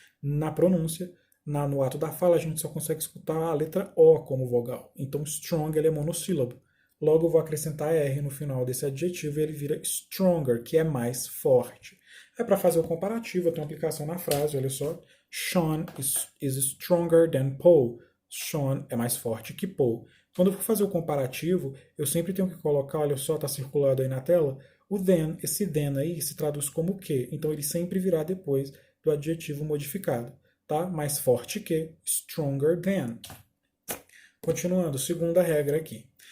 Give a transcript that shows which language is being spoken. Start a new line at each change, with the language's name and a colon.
Portuguese: Na pronúncia, no ato da fala, a gente só consegue escutar a letra O como vogal. Então, strong ele é monossílabo. Logo, eu vou acrescentar R no final desse adjetivo e ele vira stronger, que é mais forte. É para fazer o comparativo, eu tenho uma aplicação na frase, olha só.
English: Sean is stronger than Paul.
Portuguese: Sean é mais forte que Paul. Quando eu for fazer o comparativo, eu sempre tenho que colocar, olha só, está circulado aí na tela, o then. Esse then aí se traduz como que. Então ele sempre virá depois do adjetivo modificado. Tá? Mais forte que, stronger than. Continuando, segunda regra aqui.